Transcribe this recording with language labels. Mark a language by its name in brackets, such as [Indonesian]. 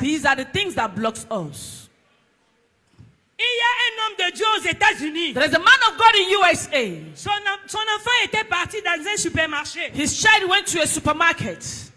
[English] These are the things that blocks us. [French] Il y a un homme de Dieu aux États-Unis. [English] There is a man of God in USA. [French] Son enfant était parti dans un supermarché. [English] His child went to a supermarket.